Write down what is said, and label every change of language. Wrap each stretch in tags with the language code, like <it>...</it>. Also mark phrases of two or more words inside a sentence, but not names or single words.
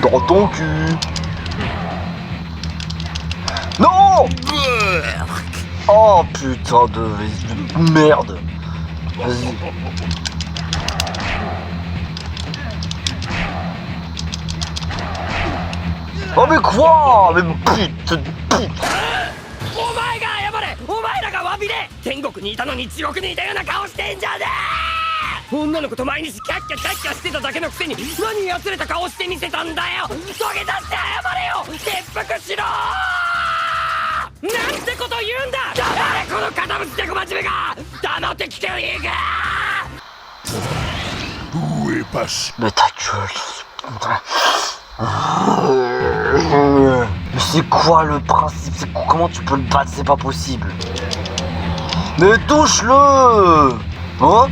<fr>Dans ton cul. Non! Oh putain de merde. Vas-y. Oh mais quoi? Mais putain de pute.</fr> <ja>お前が謝れ！お前らが詫びれ！天国にいたのに地獄にいたような顔してんじゃねえ！女の子と毎日キャッキャキャッキャしてただけのくせに何やつれた顔してみせたんだよ！土下座して謝れよ！切腹しろ！なんてこと言うんだ！誰この堅物で小真面目が！黙って聞けよいいか！</ja> <fr>Où est passé? Mais ta gueule. Mais c'est quoi le principe? Comment tu peux le battre? C'est pas possible. Mais touche-le! Hein?</fr>